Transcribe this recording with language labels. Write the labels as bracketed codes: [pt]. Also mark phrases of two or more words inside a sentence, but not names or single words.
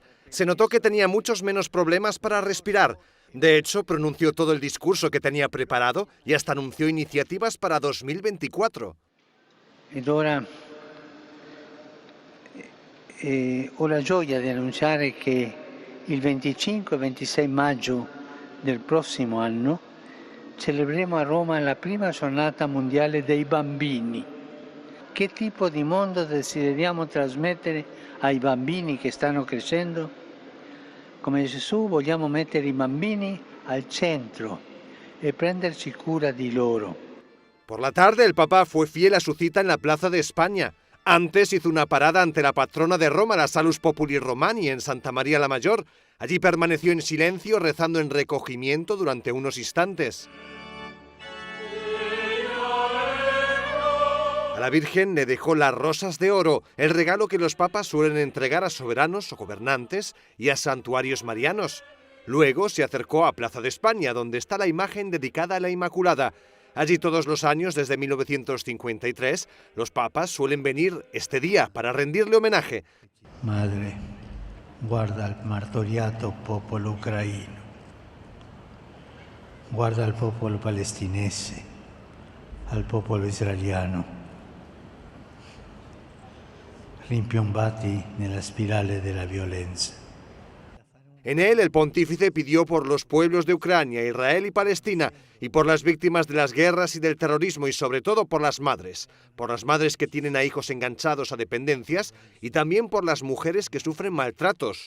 [es] Se notó que tenía muchos menos problemas para respirar. De hecho, pronunció todo el discurso que tenía preparado y hasta anunció iniciativas para 2024. [it] Ed ora ho la gioia di annunciare che il 25 e 26 maggio del prossimo anno celebreremo a Roma la prima giornata mondiale dei bambini. Che tipo di mondo desideriamo trasmettere ai bambini che stanno crescendo? Come Gesù vogliamo mettere i bambini al centro e prenderci cura di loro. [es] Por la tarde, el Papa fue fiel a su cita en la Plaza de España. Antes hizo una parada ante la patrona de Roma, la Salus Populi Romani, en Santa María la Mayor. Allí permaneció en silencio, rezando en recogimiento durante unos instantes. A la Virgen le dejó las rosas de oro, el regalo que los papas suelen entregar a soberanos o gobernantes y a santuarios marianos. Luego se acercó a Plaza de España, donde está la imagen dedicada a la Inmaculada. Allí todos los años, desde 1953, los papas suelen venir este día para rendirle homenaje. [it] Madre, guarda il martoriato popolo ucraino, guarda al popolo palestinese, al popolo israeliano, rimpiombati nella spirale della violenza. [es] En él, el pontífice pidió por los pueblos de Ucrania, Israel y Palestina, y por las víctimas de las guerras y del terrorismo, y sobre todo por las madres que tienen a hijos enganchados a dependencias, y también por las mujeres que sufren maltratos.